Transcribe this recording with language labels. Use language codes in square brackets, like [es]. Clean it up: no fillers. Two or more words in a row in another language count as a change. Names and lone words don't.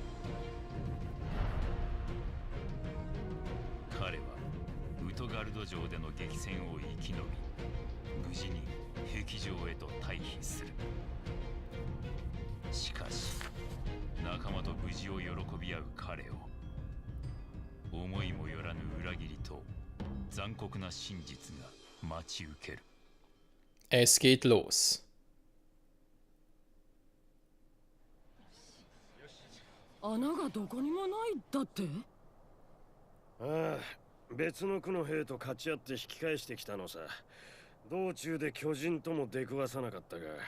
[ja] 彼はウトガルド城での激戦を生き延び、無事に壁城へと退避する。しかし仲間と無事を喜び合う彼を、思いもよらぬ裏切りと残酷な真実が待ち受ける。 [de] Es geht los. [ja] 穴がどこにもないだって？ああ、別の区の兵と勝ち合って引き返してきたのさ。道中で巨人とも出くわさなかったが。